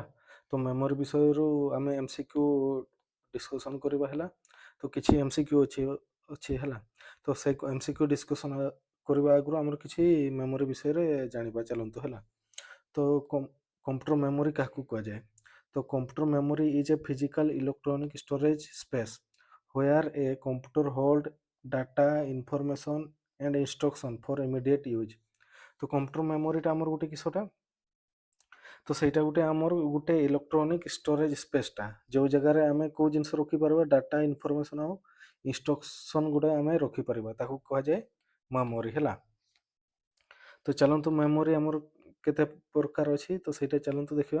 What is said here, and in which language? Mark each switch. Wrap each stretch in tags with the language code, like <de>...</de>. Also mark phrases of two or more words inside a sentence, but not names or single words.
<or>ତ ମେମୋରି ବିଷୟରୁ ଆମେ MCQ ଡିସ୍କସନ୍ କରିବା ହେଲା। ତ କିଛି MCQ ଅଛି ହେଲା। ତ ସେ MCQ ଡିସ୍କସନ୍ କରିବା ଆଗରୁ ଆମର କିଛି ମେମୋରି ବିଷୟରେ ଜାଣିବା ଚାଲନ୍ତୁ ହେଲା। ତ</or> <en>computer memory</en> <or>କାହାକୁ କୁହାଯାଏ?</or> <en>ତ computer memory is a physical electronic storage space where a computer hold data information and instruction for immediate use।</en> <or>ତ କମ୍ପ୍ୟୁଟର ମେମୋରିଟା ଆମର ଗୋଟେ କିସଟା? ତ ସେଇଟା ଗୋଟେ ଆମର ଗୋଟେ</or> <en>electronic storage space</en> <or>ଯେଉଁ ଜାଗାରେ ଆମେ କେଉଁ ଜିନିଷ ରଖିପାରିବା,</or> <en>data information</en> <or>ଆଉ ଇନଷ୍ଟ୍ରକ୍ସନ୍ ଗୁଡ଼ା ଆମେ ରଖିପାରିବା, ତାକୁ କୁହାଯାଏ ମେମୋରି ହେଲା। ତ ଚାଲନ୍ତୁ ମେମୋରି ଆମର କେତେ ପ୍ରକାର ଅଛି, ତ ସେଇଟା ଚାଲନ୍ତୁ ଦେଖିବା।</or>